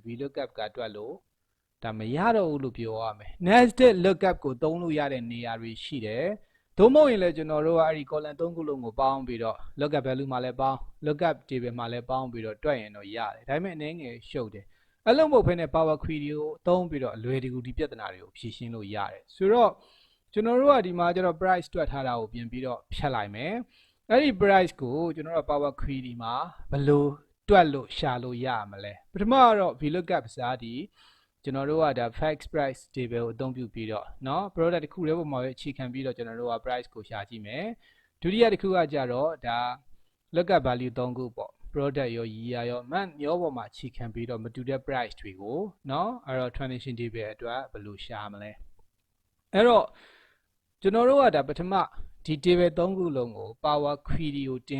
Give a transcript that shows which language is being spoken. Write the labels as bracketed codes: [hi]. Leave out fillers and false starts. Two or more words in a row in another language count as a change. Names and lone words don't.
[my] Vlookup ကတွက်လို့ဒါမရတော့ဘူးလို့ပြောရမယ် [en] nested lookup [my] ကိုသုံးလို့ရတဲ့နေရာတွေရှိတယ်သို့မဟုတ်ရင်လည်းကျွန်တော်တို့ကအဲ့ဒီ column သုံးခုလုံးကိုပေါင်းပြီးတော့ [en] lookup value [my] မှာလည်းပေါင်း [en] lookup table [my] မှာလည်းပေါင်းပြီးတော့တွက်ရင်တော့ရတယ်ဒါပေမဲ့အနေငယ်ရှုပ်တယ်အဲ့လိုမဟုတ်ဘဲနဲ့ [en] power query [my] ကိုသုံးပြီးတော့အလွယ်တကူဒီပြဿနာတွေကိုဖြေရှင်းလို့ရတယ်ဆိုတော့ကျွန်တော်တို့ကဒီမှာကျတော့ price တွက်ထားတာ ကိုပြင်ပြီးတော့ဖြတ်လိုက်မယ်အဲ့ဒီ price ကိုကျွန်တော်တို့ [en] power query [my] မှာဘယ်လိုတွက်လို့ရှာလို့ရမလဲပထမကတော့ Vlookup စာဒီကျွန်တော်တို့ကဒါ [en] fixed price table [my] ကိုအသုံးပြုပြီးတော့เนาะ product တစ်ခုတည်းပေါ်မှာပဲအခြေခံပြီးတော့ကျွန်တော်တို့က price ကိုရှာကြည့်မယ်ဒုတိယတစ်ခုကကြတော့ဒါ [en] lookup value [my] 3ခုပေါ့ product ရော year ရော month ရောပေါ်မှာအခြေခံပြီးတော့မတူတဲ့ price တွေကိုเนาะအဲ့တော့ [en] transition table [my] အတွက်ဘယ်လိုရှာမလဲအဲ့တော့ကျွန်တော်တို့ကဒါပထမဒီ table 3ခုလုံးကို [en] power query [my] ကိုတင်